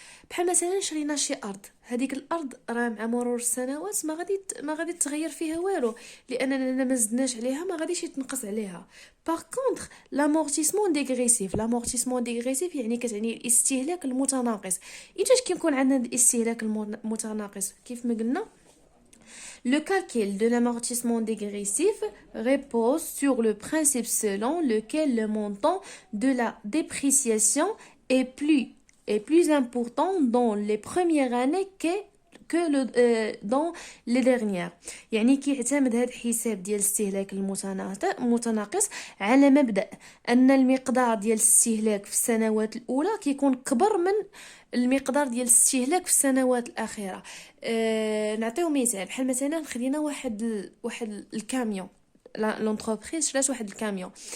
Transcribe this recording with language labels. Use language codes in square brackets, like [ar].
[ar] بحال مثلا شرينا شي ارض، هذيك الارض راه مع مرور السنوات ما غادي تغير فيها والو، لاننا ما زدناش عليها ما غاديش يتنقص عليها. باغ كونطخ لامورتيسمون ديغريسيف يعني كتعني الاستهلاك المتناقص. ايتاش كيكون عندنا الاستهلاك المتناقص؟ كيف ما قلنا [fr] le calcul de l'amortissement dégressif repose sur le principe selon lequel le montant de la dépréciation est plus important dans les premières années que dans les dernières. [ar] يعني كيعتمد هذا الحساب ديال الاستهلاك المتناقص على مبدأ أن المقدار ديال الاستهلاك في السنوات الأولى كيكون كبر من المقدار ديال الاستهلاك في السنوات الأخيرة. نعطيو مثال، بحال مثلا خدينا واحد الكاميون، لونتربريز شرات واحد الكاميون.